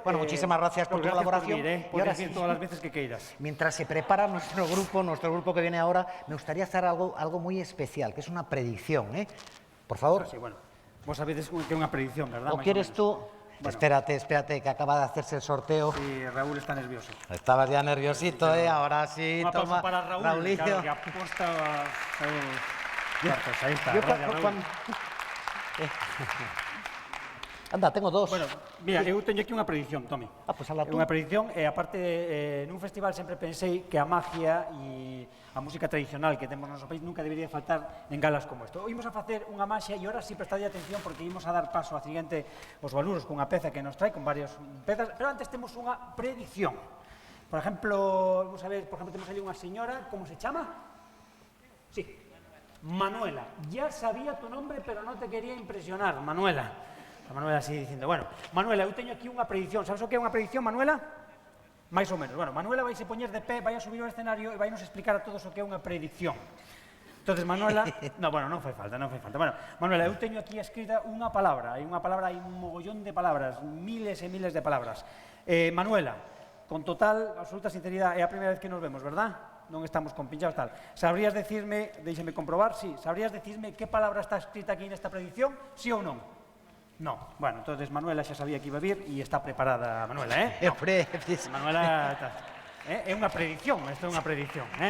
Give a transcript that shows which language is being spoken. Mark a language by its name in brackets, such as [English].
[Spanish] Bueno, muchísimas gracias por tu colaboración. [Galician] Podes ir todas las veces que queiras. [Spanish] Mientras se prepara nuestro grupo que viene ahora, me gustaría hacer algo muy especial, que es una predicción, Por favor. [Galician] Sí, bueno, vos sabedes que é unha predicción, ¿verdad? [Spanish] ¿O quieres tú? Bueno. Espérate, que acaba de hacerse el sorteo. Sí, Raúl está nervioso. Estabas ya nerviosito, Ahora sí, un toma. Para Raúl, Raulillo. claro, que aposta cartas, ahí está. Anda, tengo dos. [Galician] Bueno, mira, eu teño aquí unha predicción, Tomi. [Spanish] Pues habla tú. [Galician] Unha predicción, e aparte, nun festival sempre pensei que a magia e a música tradicional que temos no noso país nunca debería faltar en galas como isto. Imos a facer unha maxia e ahora sí prestade atención porque imos a dar paso a siguiente os valuros cunha peza que nos trae, con varias pezas, pero antes temos unha predicción. Por exemplo, vamos a ver, temos ali unha señora, como se chama? [Spanish] Sí, Manuela. Ya sabía tu nombre, pero no te quería impresionar, Manuela. [Galician] A Manuela así dicindo, bueno, Manuela, eu teño aquí unha predicción. Sabes o que é unha predicción, Manuela? Mais ou menos. Bueno, Manuela vai se poñer de pé, vai a subir ao escenario e vai nos explicar a todos o que é unha predicción. Entonces, Manuela... No, bueno, non fai falta. Bueno, Manuela, eu teño aquí escrita unha palabra. Hai un mogollón de palabras, miles e miles de palabras. Manuela, con total, absoluta sinceridade, é a primeira vez que nos vemos, verdad? Non estamos compinchados, tal. Sabrías decirme, déixeme comprobar, sí, sabrías decirme que palabra está escrita aquí nesta predicción, sí ou non? No. Bueno, entonces Manuela xa sabía que iba a vir e está preparada, Manuela, No. Manuela, é unha predicción, isto é unha predicción,